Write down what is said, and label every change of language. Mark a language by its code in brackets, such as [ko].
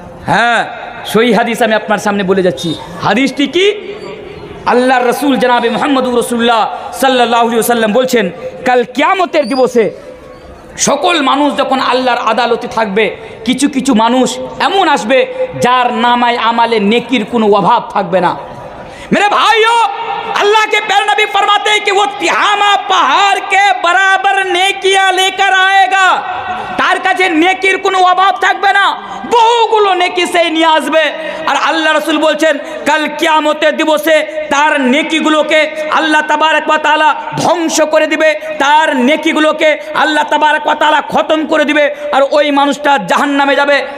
[bn] হ্যাঁ, সহিহ হাদিস আমি আপনার সামনে বলে যাচ্ছি। হাদিসটি কি? আল্লাহর রসুল জনাবে মুহাম্মদুর রাসূলুল্লাহ সাল্লাল্লাহু আলাইহি ওয়াসাল্লাম বলছেন, কাল কিয়ামতের দিবসে সকল মানুষ যখন আল্লাহর আদালতে থাকবে, কিছু কিছু মানুষ এমন আসবে যার নামায় আমালে নেকির কোনো অভাব থাকবে না। [hi] मेरे भाइयों, अल्लाह के प्यारे नबी फरमाते हैं कि वो तिहामा पहाड़ के बराबर नेकियां लेकर आएगा। [bn] তার কাছে নেকির কোনো অভাব থাকবে না, বহুগুলো নেকি সেই নিয়ে আসবে। আর আল্লাহ রাসূল বলছেন, কাল কিয়ামতের দিবসে তার নেকিগুলোকে আল্লাহ তাবারক ওয়া তাআলা ধ্বংস করে দিবে, তার নেকিগুলোকে আল্লাহ তাবারক ওয়া তাআলা খতম করে দিবে, আর ওই মানুষটা জাহান্নামে যাবে।